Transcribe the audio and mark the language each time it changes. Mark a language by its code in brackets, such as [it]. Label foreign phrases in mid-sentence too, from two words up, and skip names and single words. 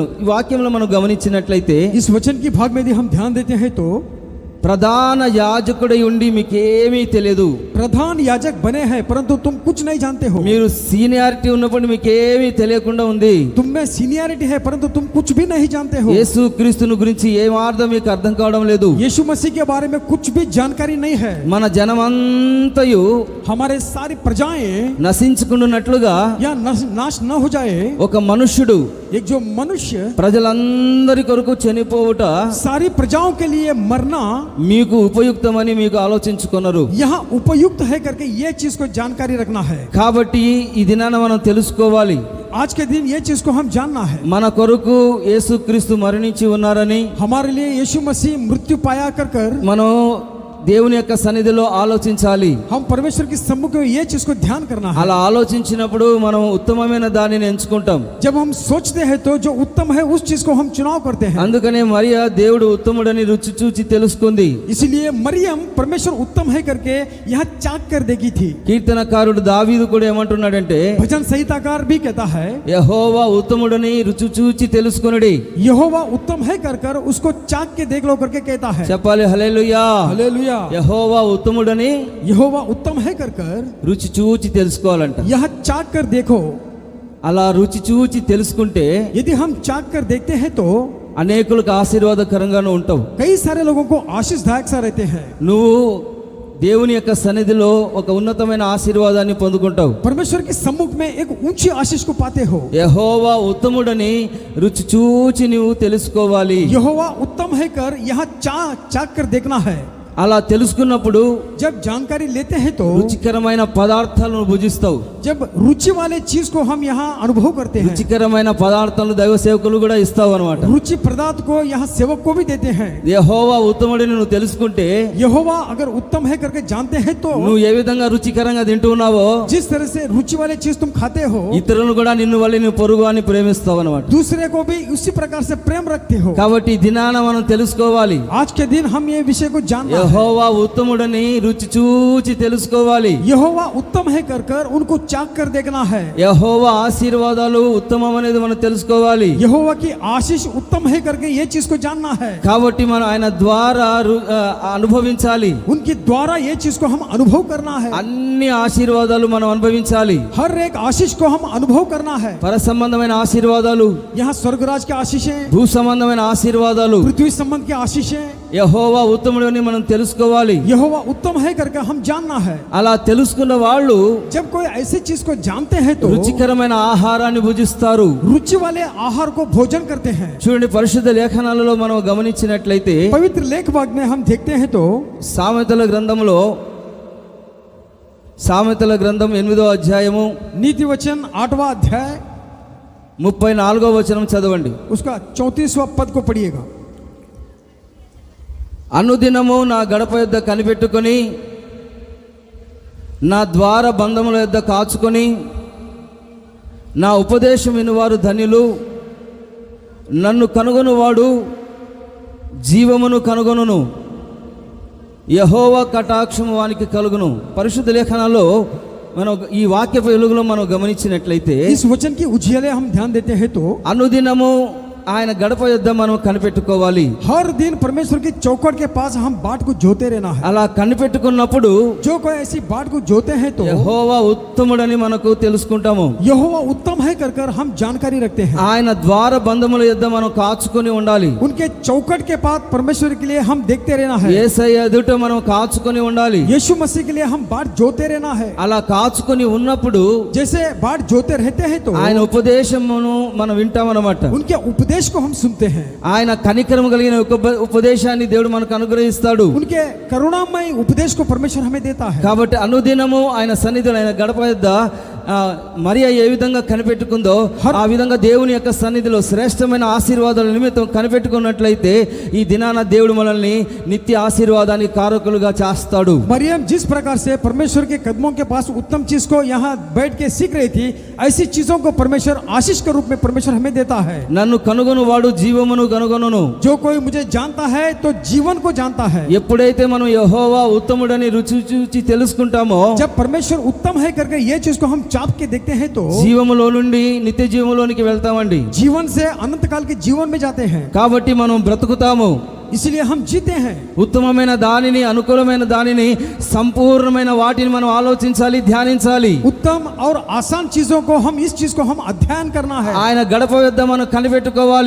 [te] ఈ వాక్యంలో మనం గమనించినట్లయితే [hi] इस वचन की भाग में यदि हम ध्यान देते हैं तो [te] ప్రధాన యాజకుడై ఉండి మీకేమీ తెలియదు, [hi] प्रधान याजक बने हैं परंतु तुम कुछ नहीं जानते हो। [te] మీరు సీనియారిటీ ఉన్నప్పుడు మీకేమీ తెలియకుండా ఉంది. [hi] तुम में सीनियरिटी है परंतु तुम कुछ भी नहीं जानते हो। [te] యేసు క్రీస్తుని గురించి ఏమార్థం మీకు అర్థం కావడం లేదు. [hi] यीशु मसीह के बारे में कुछ भी जानकारी नहीं है। [te] మన జనమంతయు [hi] हमारे सारी प्रजाएं [te] నశించుకున్నట్లుగా [hi] या नाश न हो जाए। [te] ఒక మనుష్యుడు [hi] एक जो मनुष्य [te] ప్రజలందరి కొరకు చనిపోవుట [hi] सारी प्रजाओं के लिए मरना [te] మీకు ఉపయుక్తమని మీకు ఆలోచించుకున్నారు. [hi] यहाँ उपयुक्त है करके ये चीज को जानकारी रखना है। [te] కాబట్టి ఈ దినాన మనం తెలుసుకోవాలి, [hi] आज के दिन ये चीज को हम जानना है। [te] మన కొరకు యేసుక్రీస్తు మరణించి ఉన్నారని, [hi] हमारे लिए यीशु मसीह मृत्यु पाया कर [te] మనం దేవుని యొక్క సన్నిధిలో ఆలోచించాలి. [hi] हम परमेश्वर की सम्मुख में ये चीज को ध्यान करना है। [te] అలా ఆలోచించినప్పుడు మనం ఉత్తమమైన దానిని ఎంచుకుంటాం. [hi] जब हम सोचते हैं तो जो उत्तम है उस चीज को हम चुनाव करते हैं। [te] అందుకనే మరియా దేవుడు ఉత్తముడని రుచి చూచి తెలుసుకుంది. [hi] इसलिए मरियम परमेश्वर उत्तम है करके यहाँ चाक कर देगी थी। [te] కీర్తనకారుడు దావీదు కూడా ఏమంటున్నాడంటే, [hi] भजन संहिताकार भी कहता है [te] యెహోవా ఉత్తముడని రుచి చూచి తెలుసుకొనుడి. [hi] यहोवा उत्तम है कर उसको चाक के देख लो करके कहता है। [te] చెప్పాలి హల్లెలూయా. [hi] हालेलुया। [te] యెహోవా ఉత్తముడని [hi] यहोवा उत्तम है कर [te] రుచి చూచి తెలుసుకోవాలంట. [hi] यह चाक कर देखो। [te] అలా రుచి చూచి తెలుసుకుంటే [hi] यदि हम चाक कर देखते हैं तो [te] అనేకులకు ఆశీర్వాదకరంగాను ఉంటావు. [hi] कई सारे लोगों को आशीषदायक सा रहते हैं। [te] నువ్వు దేవుని యొక్క సన్నిధిలో ఒక ఉన్నతమైన ఆశీర్వాదాన్ని పొందుకుంటావు. [hi] परमेश्वर के सम्मुख में एक ऊंची आशीष को पाते हो। [te] యెహోవా ఉత్తముడని రుచి చూచి నువ్వు తెలుసుకోవాలి. [hi] यहोवा उत्तम है कर यहाँ चाक कर देखना है। [te] అలా తెలుసుకున్నప్పుడు [hi] जब जानकारी लेते हैं तो [te] రుచికరమైన పదార్థాలను భుజిస్తావు. [hi] जब रुचि वाले चीज को हम यहाँ अनुभव करते हैं, [te] రుచికరమైన పదార్థాలను దైవ సేవకులు కూడా ఇస్తావు అన్నమాట. [hi] रुचि पदार्थ को यहाँ सेवक को भी देते हैं। [te] యెహోవా ఉత్తముడని నువ్వు తెలుసుకుంటే [hi] यहोवा अगर उत्तम है करके जानते हैं तो [te] నువ్వు ఏ విధంగా రుచికరంగా తింటూ ఉన్నావో [hi] जिस तरह से रुचि वाले चीज तुम खाते हो [te] ఇతరులను కూడా నిన్ను వల్లే నువ్వు పొరుగు అని ప్రేమిస్తావు అన్నమాట. [hi] दूसरे को भी उसी प्रकार से प्रेम रखते हो। [te] కాబట్టి ఈ దినాన మనం తెలుసుకోవాలి, [hi] आज के दिन हम ये विषय को जानना है। [te] యెహోవా ఉత్తముడని రుచి చూచి తెలుసుకోవాలి. [hi] यहोवा उत्तम है कर उनको चाक कर देखना है। [te] యెహోవా ఆశీర్వాదాలు ఉత్తమం అనేది మనం తెలుసుకోవాలి. [hi] यहोवा की आशीष उत्तम है करके ये चीज को जानना है। [te] కాబట్టి మనం ఆయన ద్వారా అనుభవించాలి. [hi] उनके द्वारा ये चीज को हम अनुभव करना है। [te] అన్ని ఆశీర్వాదాలు మనం అనుభవించాలి. [hi] हर एक आशीष को हम अनुभव करना है। [te] పర సంబంధమైన ఆశీర్వాదాలు, [hi] यहाँ स्वर्गराज की आशीषें, [te] భూ సంబంధమైన ఆశీర్వాదాలు, [hi] पृथ्वी संबंध की आशीषें, [te] యెహోవా ఉత్తముడని మనం తెలుసుకోవాలి. [hi] यहोवा उत्तम है करके हम जानना है। [te] అలా తెలుసుకున్న వాళ్ళు [hi] जब कोई ऐसी चीज को जानते हैं तो [te] రుచికరమైన ఆహారాన్ని భుజిస్తారు. [hi] रुचि वाले आहार को भोजन करते हैं। [te] చూడండి, పరిశుద్ధ లేఖనాలలో మనం గమనించినట్లయితే [hi] पवित्र लेख भाग में हम देखते हैं तो [te] సామెతల గ్రంథంలో సామెతల గ్రంథం 8వ అధ్యాయము [hi] नीति वचन 8वां अध्याय [te] 34వ వచనం చదవండి. [hi] उसका 34वां पद को पढ़िएगा। [te] అనుదినము నా గడప యొద్ద కనిపెట్టుకొని నా ద్వార బంధముల యొద్ద కాచుకొని నా ఉపదేశం వినువారు ధన్యులు. నన్ను కనుగొనువాడు జీవమును కనుగొనును, యెహోవా కటాక్షము వానికి కలుగును. పరిశుద్ధ లేఖనాల్లో మనం ఈ వాక్యపు వెలుగులో మనం గమనించినట్లయితే [hi] इस वचन की उजियाले हम ध्यान देते हैं तो [te] అనుదినము ఆయన గడప యొద్ద మనం కనిపెట్టుకోవాలి. [hi] हर दिन परमेश्वर की चौखट के पास हम बाट को जोते रहना है। [te] అలా కనిపెట్టుకున్నప్పుడు [hi] जो कोई ऐसी बाट को जोते हैं तो [te] యెహోవా ఉత్తముడని మనకు తెలుసుకుంటాము. [hi] यहोवा उत्तम है कर हम जानकारी रखते हैं। [te] ఆయన ద్వార బంధముల యొద్ద మనం కాచుకొని ఉండాలి. [hi] उनके चौखट के पास परमेश्वर के लिए हम देखते रहना है। [te] యేసయ్య ఎదుట మనం కాచుకొని ఉండాలి. [hi] यीशु मसीह के लिए हम बाट जोते रहना है। [te] అలా కాచుకొని ఉన్నప్పుడు [hi] जैसे बाट जोते रहते हैं तो [te] ఆయన ఉపదేశమును మనం వింటామన్నమాట. [hi] उनके उपदेश को हम सुनते हैं। [te] ఆయన కనికరము కలిగిన ఉపదేశాన్ని దేవుడు మనకు అనుగ్రహిస్తాడు. [hi] उनके करुणामय उपदेश को परमेश्वर हमें देता है। [te] కాబట్టి అనుదినము ఆయన సన్నిధిలో ఆయన గడప యొద్ద మరియా ఏ విధంగా కనిపెట్టుకుందో ఆ విధంగా దేవుని యొక్క సన్నిధిలో శ్రేష్టమైన ఆశీర్వాదాల నిమిత్తం కనిపెట్టుకున్నట్లయితే ఈ దినాన దేవుడు మనల్ని నిత్య ఆశీర్వాదానికి కారకులుగా చేస్తాడు. [hi] मरियम जिस प्रकार से परमेश्वर के कदमों के पास उत्तम चीज को यहाँ बैठ के सीख रही थी, ऐसी चीजों को परमेश्वर आशीष के रूप में परमेश्वर हमें देता है। [te] నన్ను కనుగొనువాడు జీవమును కనుగొనును. [hi] जो कोई मुझे जानता है तो जीवन को जानता है। [te] ఎప్పుడైతే మనం యెహోవా ఉత్తముడని రుచి చూచి తెలుసుకుంటామో [hi] जब परमेश्वर उत्तम है करके ये चीज को हम चाप के देखते हैं तो [te] జీవములో నుండి నిత్య జీవములోనికి వెళ్తామండి. [hi] जीवन से अनंत काल के जीवन में जाते हैं, [te] కాబట్టి మనం బ్రతుకుతాము. [hi] इसलिए हम जीते हैं. [te] ఉత్తమమైన దానిని, అనుకూలమైన దానిని, సంపూర్ణమైన వాటిని మనం ఆలోచించాలి, ధ్యానించాలి. [hi] उत्तम और आसान चीजों को हम इस चीज को हम अध्ययन करना है. [te] ఆయన గడప వద్ద మనం కనిపెట్టుకోవాలి.